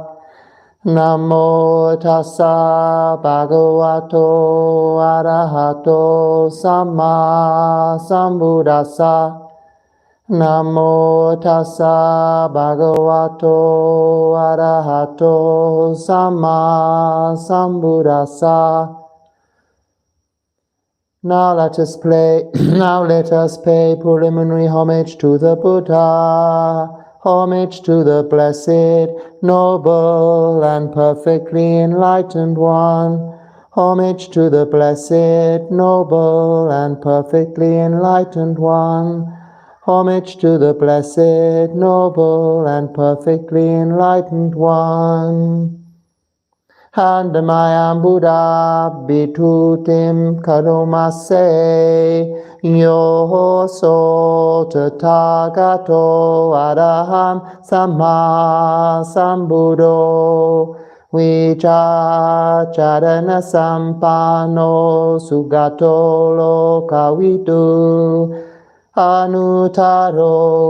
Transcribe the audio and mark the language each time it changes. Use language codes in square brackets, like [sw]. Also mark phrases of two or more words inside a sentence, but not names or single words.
[pi] Namo tassa bhagavato arahato samma sambuddhassa. Namo tassa bhagavato arahato samma sambuddhassa. [en] Now let us pay preliminary homage to the Buddha, homage to the blessed, noble, and perfectly enlightened one, homage to the blessed, noble, and perfectly enlightened one, Homage to the blessed, noble, and perfectly enlightened one. [pi] Handamayam Buddha Bitutim Karomase Yo so Tathagato Araham Samma Sambuddho Vichacharana Sampano Sugato Lokavidu Anutaro